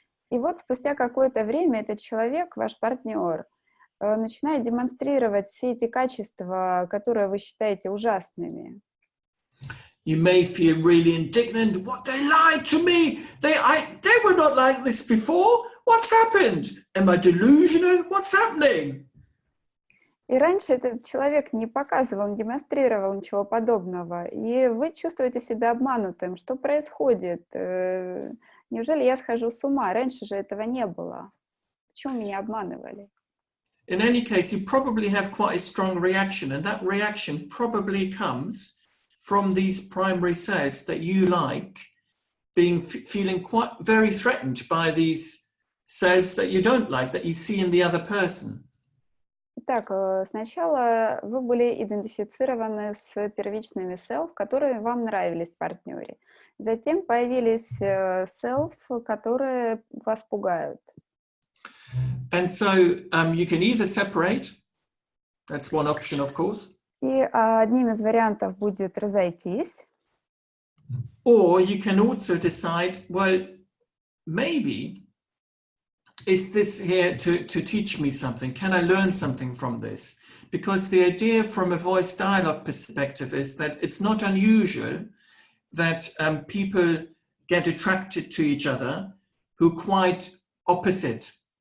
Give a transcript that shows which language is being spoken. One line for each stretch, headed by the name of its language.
Russian: И вот спустя какое-то время этот человек, ваш партнер, начинает демонстрировать все эти качества, которые вы считаете ужасными.
English: You may feel really indignant. What, they lied to me? They were not like this before. What's happened? Am I delusional? What's happening?
Russian: И раньше этот человек не показывал, не демонстрировал ничего подобного, и вы чувствуете себя обманутым. Что происходит? Неужели я схожу с ума? Раньше же этого не было. Почему меня обманывали?
English: In any case, you probably have quite a strong reaction, and that reaction probably comes from these primary selves that you like, feeling quite very threatened by these selves that you don't like, that you see in the other person.
Russian: Итак, сначала вы были идентифицированы с первичными self, которые вам нравились в партнере. Затем появились self, которые вас пугают.
English: And so you can either separate, that's one option, of course.
Russian: И одним из вариантов будет разойтись.
English: Or you can also decide, well, maybe is this here to teach me something? Can I learn something from this? Because the idea from a voice dialogue perspective is that it's not unusual that people get attracted to each other who are quite opposite